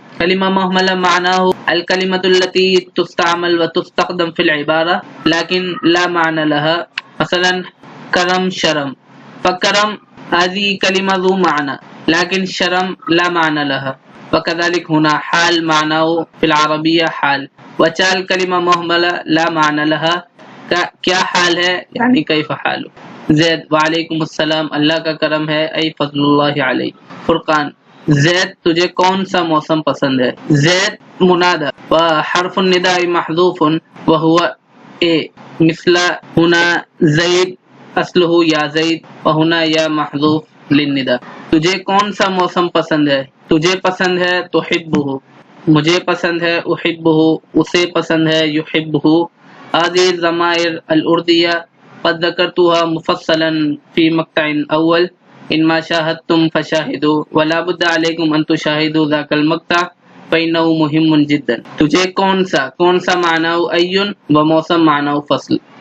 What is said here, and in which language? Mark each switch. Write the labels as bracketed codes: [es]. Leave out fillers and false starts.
[ar] كلمة مهملة معناه الكلمة التي تستعمل وتستخدم في العبارة لكن لا معنى لها. مثلا کرم شرم، فكرم هذه كلمة ذو معنى لكن شرم لا معنى لها. وكذلك هنا حال معناه في العربية حال، وچال كلمة مهملة لا معنى لها. [ur] کیا حال ہے [ar] یعنی کیف حال. [ur] زید، وعلیکم السلام، اللہ کا کرم ہے، [ar] ای فضل اللہ علیہ. [ur] فرقان، زید تجھے کون سا موسم پسند ہے؟ [ar] زید منادى وحرف النداء محذوف وهو اے، مثل هنا زید اصله یا زید، وهنا یا محذوف للنداء. [ur] تجھے کون سا موسم پسند ہے؟ تجھے پسند ہے تحبه، مجھے پسند ہے احبه، اسے پسند ہے يحبه. [ar] هذه الضمائر الأردية قد ذكرتها مفصلا في مقطع أول، إن ما شاهدتم فشاهدوا، ولا بد عليكم أن تشاهدوا ذاك المقطع فإنه مهم جدا. [ur] تجھے کون سا [ar] معناه أي وموسم معناه فصل.